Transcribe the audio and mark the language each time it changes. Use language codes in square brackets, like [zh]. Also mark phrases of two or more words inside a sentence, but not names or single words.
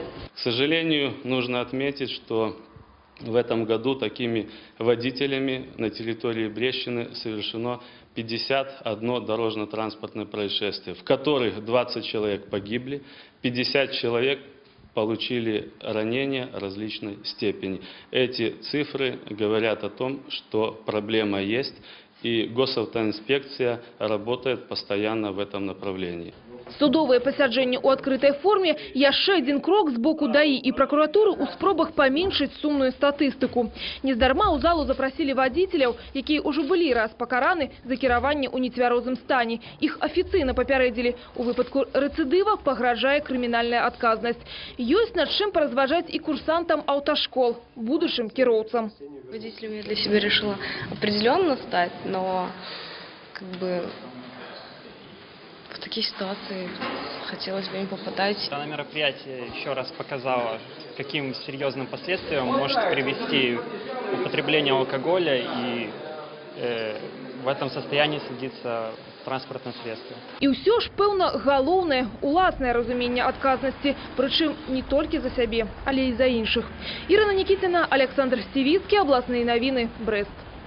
[ru] К сожалению, нужно отметить, что в этом году такими водителями на территории Брестщины совершено 51 дорожно-транспортное происшествие, в которых 20 человек погибли, 50 человек получили ранения различной степени. Эти цифры говорят о том, что проблема есть, и госавтоинспекция работает постоянно в этом направлении. [be] Судовое пасяджэнне ў адкрытай форме – яшчэ адзін крок з боку ДАІ і пракуратуры ў спробах паменшыць сумную статыстыку. Нездарма ў залу запрасілі вадзіцеляў, якія ўжо былі раз пакараны за кіраванне ў нецвярозым стане. Іх афіцыйна папярэдзілі. У выпадку рэцыдыва пагражае крымінальная адказнасць. Ёсць над чым паразважаць і курсантам аўташкол, будучым кіроўцам. [ru] Водителем я для себя решила определенно стать, но в такие ситуации хотелось бы не попадать. Данное мероприятие еще раз показало, каким серьезным последствиям может привести употребление алкоголя, и в этом состоянии садится транспортное средство. [be] І ўсё ж, пэўна, галоўнае – уласнае разуменне адказнасці, прычым не толькі за сябе, але і за іншых. Ірына Нікіціна, Александр Сівіцкі, абласныя навіны, Брэст.